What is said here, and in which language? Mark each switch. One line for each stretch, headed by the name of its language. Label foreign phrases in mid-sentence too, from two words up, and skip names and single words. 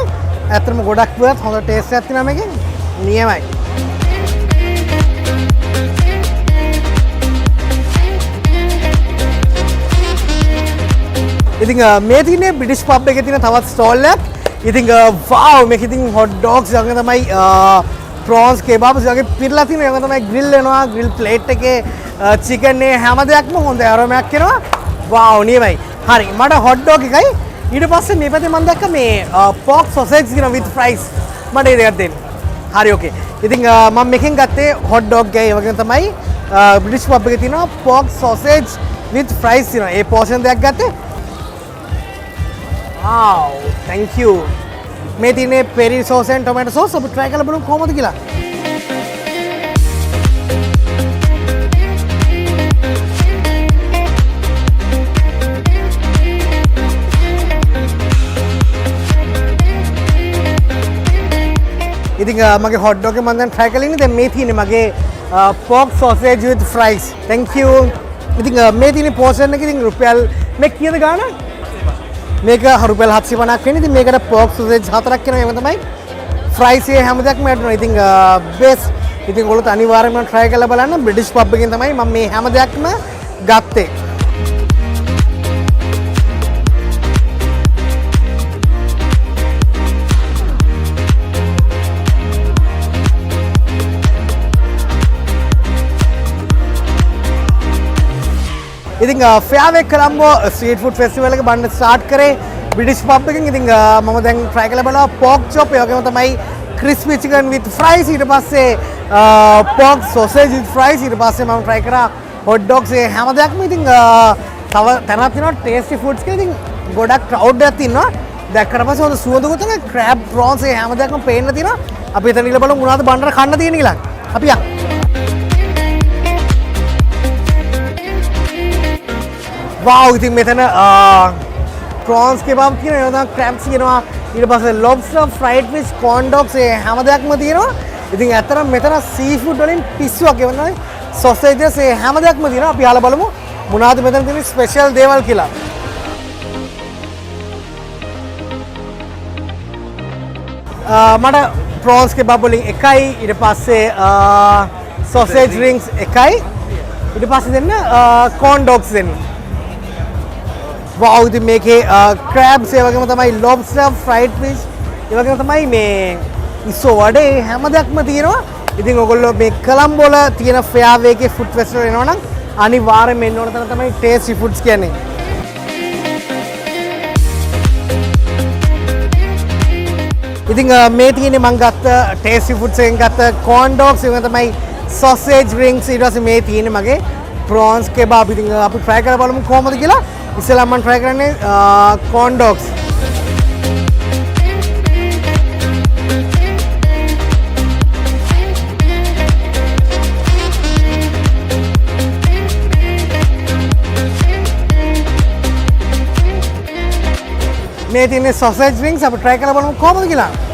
Sinhala: ඇත්තටම ගොඩක් worth, හොඳ taste එකක් තියෙනවා මේකේ. නියමයි. ඉතින් මේ තියෙන්නේ British pub එකේ තියෙන තවත් stall එකක්. ඉතින් wow මේක ඉතින්
English: hot dogs
Sinhala: වගේ තමයි
English: prawns kebab
Sinhala: වගේ පිරලා තියෙනවා. ඒක තමයි grill වෙනවා.
English: grill plate
Sinhala: එකේ chicken එක හැම දෙයක්ම හොඳ aroma එකක් එනවා. wow නියමයි. හරි මට
English: hot dog
Sinhala: එකයි ඊට පස්සේ මේ පැත්තේ මම දැක්ක මේ
English: pork sausage
Sinhala: තියෙනවා
English: with fries.
Sinhala: මට ඒ දෙකක් දෙන්න. හරි okay. ඉතින් මම මේකෙන් ගත්තේ
English: hot dog
Sinhala: එකයි. ඒ වගේම තමයි British pub එකේ තියෙනවා
English: pork sausage with fries
Sinhala: තියෙනවා. ඒ portion දෙකක් ගත්තේ.
English: Wow, thank you.
Sinhala: මේ තියෙන්නේ
English: peri sauce and tomato sauce.
Sinhala: අපි try කරලා බලමු කොහොමද කියලා. ඉතින් මගේ
English: hot dog
Sinhala: එක මම දැන් try කරලා ඉන්නේ. දැන් මේ තියෙන්නේ මගේ
English: pork sausage with fries. Thank you.
Sinhala: ඉතින් මේ තියෙන්නේ portion එක ඉතින් රුපියල් මේ කීයද ගාණ? මේක රුපියල් 750ක් වෙන්නේ. ඉතින් මේකට pork sausage 4ක් වෙනවා. ඒක තමයි fries එක හැම දෙයක්ම ඇඩ් වෙනවා. ඉතින් best. ඉතින් ඔයගොල්ලෝ අනිවාර්යයෙන්ම try කරලා බලන්න. British pub එකෙන් තමයි මම මේ හැම දෙයක්ම ගත්තේ. ඉතින් Fairway Colombo street food festival එක බණ්ඩ start කරේ British pub එකෙන්. ඉතින් මම දැන් try කරලා බලනවා
English: pork chop
Sinhala: ඒ වගේම තමයි
English: crispy chicken with fries.
Sinhala: ඊට පස්සේ
English: pork sausage with fries.
Sinhala: ඊට පස්සේ මම try කරා
English: hot dogs
Sinhala: ඒ හැම දෙයක්ම. ඉතින් තව තැනක් තියෙනවා tasty foods කියලා. ඉතින් ගොඩක් crowd එකක් තියෙනවා. දැක්කට පස්සේ හොඳ සුවඳකුත් තමයි
English: crab prawns
Sinhala: ඒ හැම දෙයක්ම පේන්න තියෙනවා. අපි එතන ගිහලා බලමු මොනවද බණ්ඩට කන්න තියෙන්නේ කියලා. අපි යමු. wow ඉතින් මෙතන
English: prawns kebab
Sinhala: කියනවා. ඒ වගේම crabs කියනවා. ඊට පස්සේ
English: lobster, fried fish, corn dogs
Sinhala: ඒ හැම දෙයක්ම තියෙනවා. ඉතින් ඇත්තටම මෙතන seafood වලින් පිස්සුවක් ඒ වගේ sausages ඒ හැම දෙයක්ම තියෙනවා. අපි අහලා බලමු මොනවද මෙතන තියෙන ස්පෙෂල් දේවල් කියලා. මට
English: prawns kebab
Sinhala: වලින් එකයි ඊට පස්සේ
English: sausage rings
Sinhala: එකයි ඊට පස්සේ දෙන්න
English: corn dogs
Sinhala: දෙන්න. wow ඉතින් මේකේ crabs ඒ වගේම තමයි
English: lobster fried fish
Sinhala: ඒ වගේම තමයි මේ ඉස්සෝ වඩේ හැම දෙයක්ම තියෙනවා. ඉතින් ඔයගොල්ලෝ මේ කොළඹ වල තියෙන Fairway එකේ
English: food festival
Sinhala: එනවා නම් අනිවාර්යෙන් එන්න ඕන තැන තමයි tasty foods කියන්නේ. ඉතින් මේ තියෙන්නේ මම ගත්ත tasty foods එකෙන් ගත්ත
English: corn dogs
Sinhala: ඒක තමයි
English: sausage rings
Sinhala: ඊට පස්සේ මේ තියෙන්නේ මගේ
English: prawns kebab.
Sinhala: ඉතින් අපි try කරලා බලමු කොහොමද කියලා. ඉස්සෙල්ලා මම try කරන්නේ
English: corn dogs.
Sinhala: මේ තියෙන්නේ
English: sausage rings
Sinhala: අපි try කරලා බලමු කොහොමද කියලා.